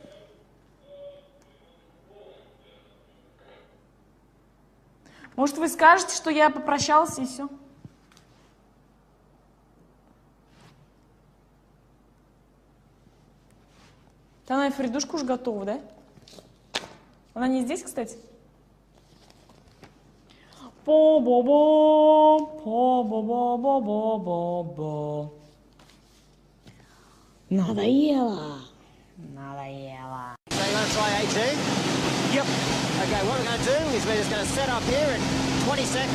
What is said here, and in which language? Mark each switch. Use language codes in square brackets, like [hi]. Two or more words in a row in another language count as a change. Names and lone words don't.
[ru] Может, вы скажете, что я попрощался и все? Она и Фридушка уж готова, да? Она не здесь, кстати? По-бо-бо, по-бо-бо-бо-бо-бо. Надоело. Надоело. [en] So you want to try AT? Yep. Okay, what we're going to do is we're just going to set up here in 20 seconds.